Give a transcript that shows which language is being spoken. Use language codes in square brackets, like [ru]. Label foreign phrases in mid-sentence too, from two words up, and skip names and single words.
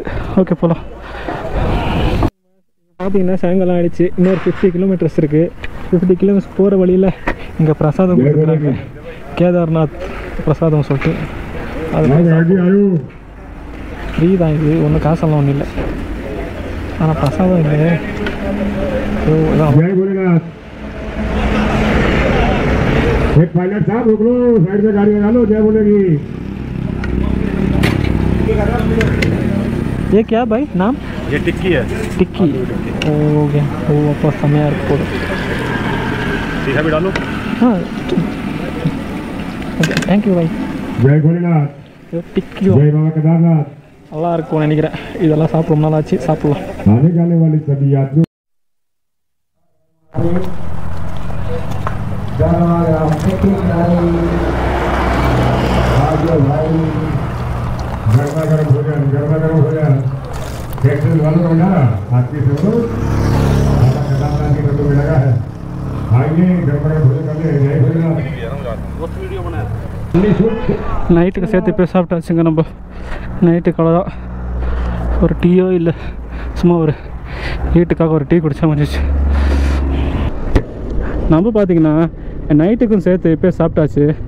[ta] ஓகே போகலாம். பார்த்தீங்கன்னா சாயங்காலம் ஆகிடுச்சு. இன்னொரு 50 கிலோமீட்டர்ஸ் இருக்குது. 50 கிலோமீட்டர்ஸ் போகிற வழியில் இங்கே பிரசாதம் கொடுக்குறாங்க, கேதார்நாத் பிரசாதம் சொல்லிட்டு. அது ஃப்ரீ தான், இது ஒன்றும் காசெல்லாம் ஒன்றும் இல்லை. ஆனால் பிரசாதம் இல்லை. [hi] एक पायलट साहब रुक लो, साइड में गाड़ी लगा लो, जय बोलेगी। ये क्या भाई नाम? ये टिक्की है। टिक्की हो गया वो वापस समय यार को सीधा भी डालो। हाँ [en] thank you [hi] भाई. जय भोलेनाथ. टिक्की जय बाबा केदारनाथ. [ta] நல்லா இருக்கும் நினைக்கிறேன். இதெல்லாம் சாப்பிட நாள் ஆச்சு, சாப்பிடலாம். [hi] आने जाने वाली सभी यात्रियों गर्मा गर्म भोजन फैक्ट्री वालों को ना आपकी सुनो बाबा केदारनाथ की फोटो में लगा है. आइए गर्मा गर्म भोजन करने. जय भोलेनाथ. [ta] நைட்டுக்கு சேர்த்து போய் சாப்பிட்டாச்சுங்க. நம்ம நைட்டுக்கு அவ்வளோதான். ஒரு டீயோ இல்லை, சும்மா ஒரு ஹீட்டுக்காக ஒரு டீ குடித்தா முடிஞ்சிச்சு. நம்ம பார்த்திங்கன்னா நைட்டுக்கும் சேர்த்து இப்போ சாப்பிட்டாச்சு.